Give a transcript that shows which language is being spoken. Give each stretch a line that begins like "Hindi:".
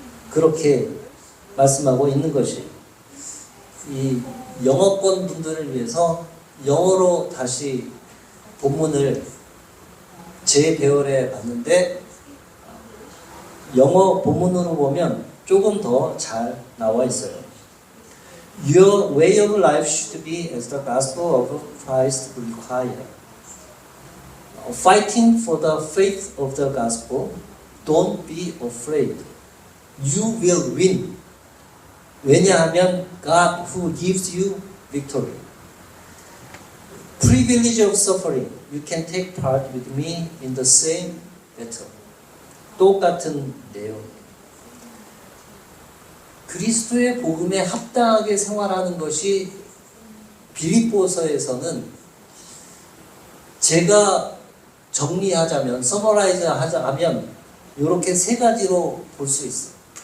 Korean: 그렇게 말씀하고 있는 것이에요. 이 영어권 분들을 위해서 영어로 다시 본문을 재배열해 봤는데 영어 본문으로 보면 조금 더 잘 나와 있어요.
English: Your way of life should be as the gospel of Christ requires. Fighting for the faith of the gospel, don't be afraid. You will win.
Korean: 왜냐하면
English: God who gives you victory. Privilege of suffering. You can take part with me in the same battle.
Korean: 똑같은 내용. 그리스도의 복음에 합당하게 생활하는 것이 빌립보서에서는 제가 정리하자면, 서머라이즈 하자면 이렇게 세 가지로 볼 수 있어요.